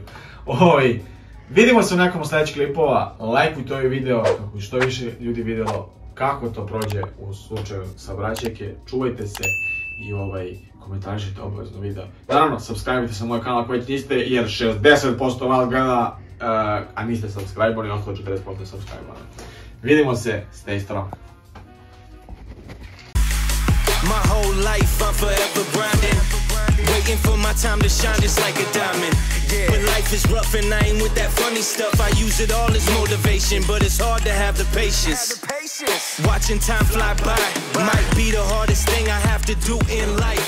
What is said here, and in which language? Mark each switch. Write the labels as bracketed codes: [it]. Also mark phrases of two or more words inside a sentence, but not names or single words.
[bs] Vidimo se u nekom od sljedećih klipova, lajkujte ovaj video kako bi što više ljudi vidjelo kako to prođe u slučaju saobraćajke, čuvajte se i komentarišite obavezno video. Naravno, subscribe-ite se na moj kanal ako već niste, jer 60% vas gleda, a niste subscribe-oni, ostalo 40% subscribe-oni. Vidimo se, [en] stay strong. My whole life I'm forever grinding. Waiting for my time to shine just like a diamond. When life is rough and I ain't with that funny stuff, I use it all as motivation, but it's hard to have the patience. Watching time fly by might be the hardest thing I have to do in life.